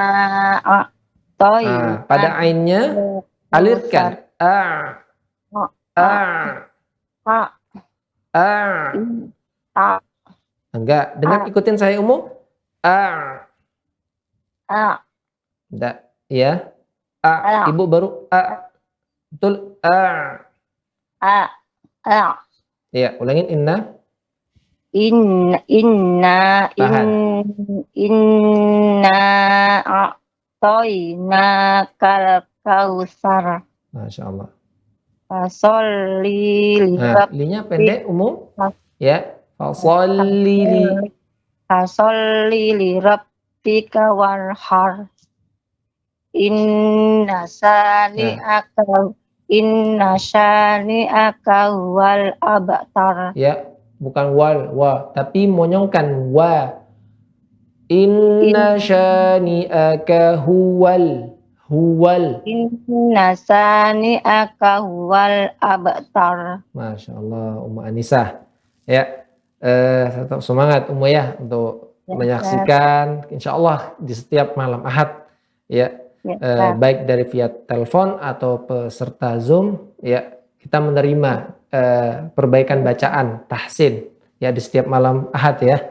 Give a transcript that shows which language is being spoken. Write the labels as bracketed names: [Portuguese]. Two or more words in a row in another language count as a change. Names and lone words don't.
[Indonesian] Nah, pada ainnya alirkan enggak, dengan ikutin saya Ummu. Enggak, ya. Ibu baru betul. Ya, ulangin inna. [Arabic] إنا أعطيناك الكوثر. ما شاء الله. فصل [Indonesian] Nah, linya pendek Ummu. Ya. Fasolli [Arabic] لربك وانحر. إن شانئك والأبتر. [Indonesian] Ya, bukan wal, wa, tapi monyongkan wa. [Arabic] إن شانئك هو. إن شانئك والأبتر. ما شاء الله, Ummu Anisa. [Indonesian] Ya, tetap semangat Ummu ya untuk menyaksikan [Arabic] إن شاء الله [Indonesian] di setiap malam Ahad ya, baik dari via telepon atau peserta Zoom ya, kita menerima perbaikan bacaan tahsin ya di setiap malam Ahad ya.